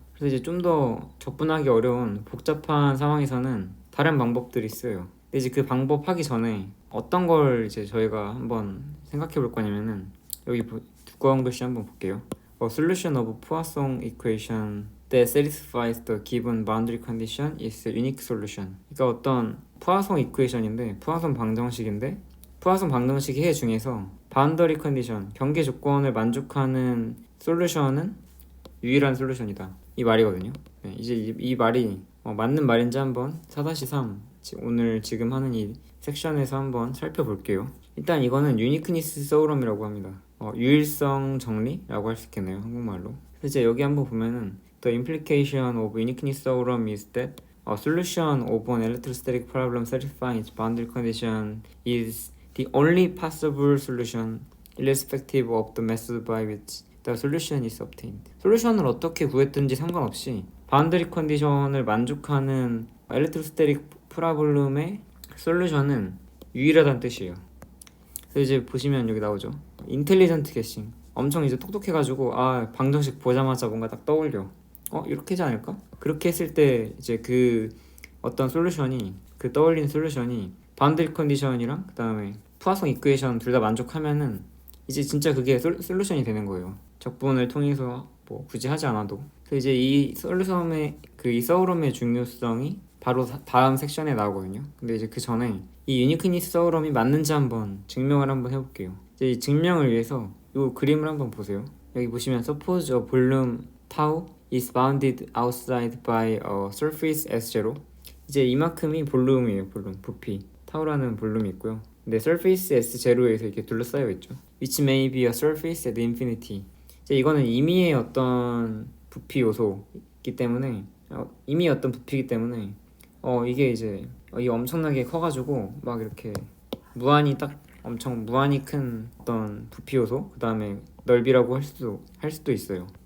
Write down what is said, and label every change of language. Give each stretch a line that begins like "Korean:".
Korean: 그래서 이제 좀 더 접근하기 어려운 복잡한 상황에서는 다른 방법들이 있어요. 근데 이제 그 방법 하기 전에 어떤 걸 이제 저희가 한번 생각해 볼 거냐면은 여기 두꺼운 글씨 한번 볼게요.
English: A solution of Poisson equation that satisfies the given boundary condition is a unique solution.
Korean: 그러니까 어떤 포아송 이퀘이션인데 포아송 방정식인데 포아송 방정식의 해 중에서 바운더리 컨디션, 경계 조건을 만족하는 솔루션은 유일한 솔루션이다. 이 말이거든요. 이제 이 말이 맞는 말인지 한번 4-3 오늘 지금 하는 이 섹션에서 한번 살펴볼게요. 일단 이거는 유니크니스 서우럼이라고 합니다. 유일성 정리라고 할 수 있겠네요, 한국말로. 이제 여기 한번 보면은
English: The implication of uniqueness theorem is that a solution of an electrostatic problem satisfying its boundary condition is the only possible solution irrespective of the method by which the solution is obtained.
Korean: 솔루션을 어떻게 구했든지 상관없이 바운더리 컨디션을 만족하는 엘렉트로스테릭 프로블럼의 솔루션은 유일하다는 뜻이에요. 그래서 이제 보시면 여기 나오죠. 인텔리전트 게싱. 엄청 이제 똑똑해가지고 방정식 보자마자 뭔가 딱 떠올려. 이렇게 하지 않을까? 그렇게 했을 때 이제 그 어떤 솔루션이 그 떠올린 솔루션이 바운더리 컨디션이랑 그 다음에 포아송 이퀘이션 둘 다 만족하면은 이제 진짜 그게 솔루션이 되는 거예요. 적분을 통해서 뭐 굳이 하지 않아도. 그래서 이제 이 솔루션의 이 서우럼의 중요성이 바로 다음 섹션에 나오거든요. 근데 이제 그 전에 이 유니크니스 서우럼이 맞는지 한번 증명을 한번 해볼게요. 이제 이 증명을 위해서 이 그림을 한번 보세요. 여기 보시면
English: suppose a volume tau is bounded outside by a surface S0.
Korean: 이제 이만큼이 볼륨이에요. 볼륨, 부피. 타우라는 볼륨이 있고요. 근데 surface S0에서 이렇게 둘러싸여 있죠.
English: Which may be a surface at infinity.
Korean: 이제 이거는 임의의 어떤 부피 요소이기 때문에 임의의 어떤 부피이기 때문에 이게 이제 이게 엄청나게 커가지고 막 이렇게 무한히 딱 엄청 무한히 큰 어떤 부피 요소 그 다음에 넓이라고 할 수도 있어요.